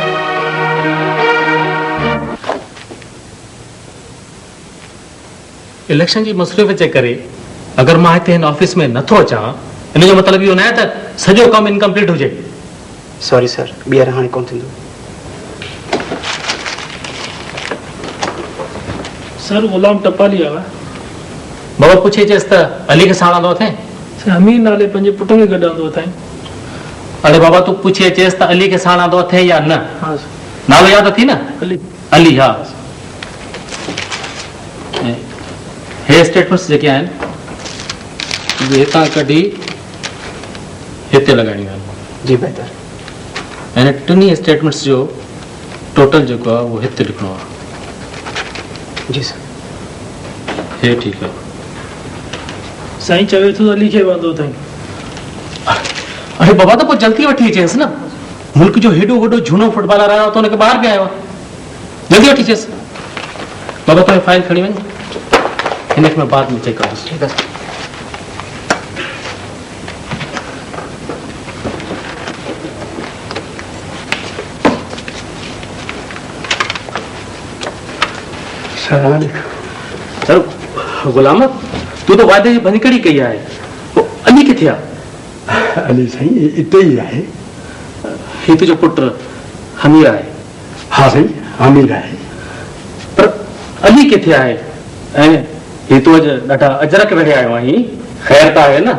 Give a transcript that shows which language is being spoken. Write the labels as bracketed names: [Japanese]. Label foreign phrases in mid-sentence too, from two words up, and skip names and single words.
[Sindhi] इलेक्शन जी मसरूफ़ जे करे अगर मां हिते हिन ऑफिस में नथो अचां, इन जो मतिलबु इहो न आहे त सॼो कमु इनकम्प्लीट हुजे। सॉरी सर, ॿीहर हाणे कोन थींदो। सर गुलाम टपाली आवा। बाबा पुछे चेस त अली के साणंदो अथई? अमीर नाले पंहिंजे पुट खे गॾंदो अथई। अरे बाबा तू पुछे चेस त अली के साणंदो अथई या न? हाँ नालो याद अथई न? अली। अली, हाँ। हे स्टेटमेंट्स जेके आहिनि हितां कढी हिते लॻाइणियूं आहिनि। जी बेहतर। ऐं टिनी स्टेटमेंट्स जो टोटल जेको आहे उहो हिते लिखणो आहे। जी सर। हे ठीकु आहे। साईं चवे थो अली खे वांदो अथई। अरे बाबा तो पोइ जल्दी वठी अचेसि न। मुल्क जो हेॾो वॾो झूनो फुटबॉलर आयो त हुनखे ॿाहिरि बि आयो आहे। जल्दी वठी अचेसि। बाबा तुंहिंजी फाइल खणी वञ, हिन में बाद में चेक करोसि। ठीकु आहे। सर गुलाम, तू तो वादे जी भनकड़ी कई आहे। अली किथे आहे? अली साईं इते ई आहे। ही तुंहिंजो पुटु हमीर आहे? हा साईं, हमीर आहे। पर अली किथे आहे? ऐं ही तूं अॼु ॾाढा अजरक वेठे आयो आहीं, ख़ैर त आहे न?